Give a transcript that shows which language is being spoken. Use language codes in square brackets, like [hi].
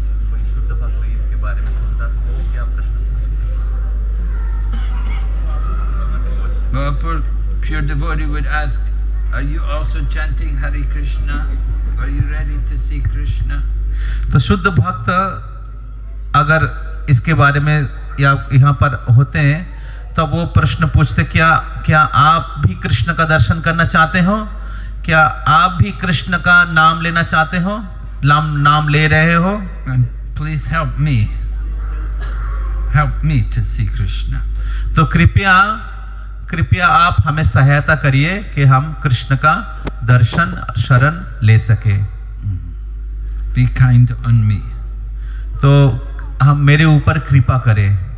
[hi] कोई शुद्ध भक्त इसके बारे में सुनता तो वो क्या प्रश्न पूछता? [en] Well, a pure devotee would ask, are you also chanting Hare Krishna? Are you ready to see Krishna? [hi] तो शुद्ध भक्त अगर इसके बारे में या यहाँ पर होते हैं तब वो प्रश्न पूछते, क्या आप भी कृष्ण का दर्शन करना चाहते हो? क्या आप भी कृष्ण का नाम लेना चाहते हो? नाम ले रहे हो? [en] And please help me to see Krishna. [hi] तो कृपया आप हमें सहायता करिए कि हम कृष्ण का दर्शन शरण ले सके। [en] Be kind on me. [hi] तो हम मेरे ऊपर कृपा करें।